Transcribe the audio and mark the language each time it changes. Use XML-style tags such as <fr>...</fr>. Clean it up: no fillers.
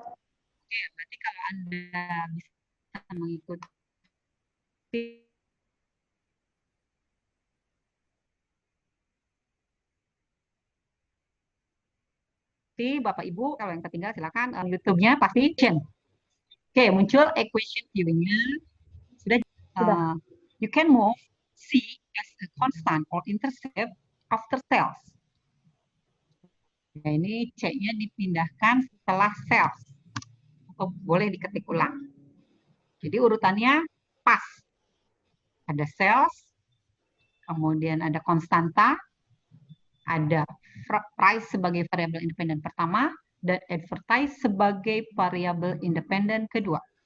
<id>Oke, berarti kalau Anda bisa mengikuti Bapak Ibu, kalau yang ketinggalan silakan YouTube-nya pasti Oke, muncul equation view-nya. Sudah.</id> <en>You can move C as a constant or intercept after cells.</en> <id>Nah, ini C-nya dipindahkan setelah cells. Atau boleh diketik ulang. Jadi urutannya pas. Ada cells, kemudian ada konstanta, ada price sebagai variabel independen pertama, dan advertise sebagai variabel independen kedua.</id>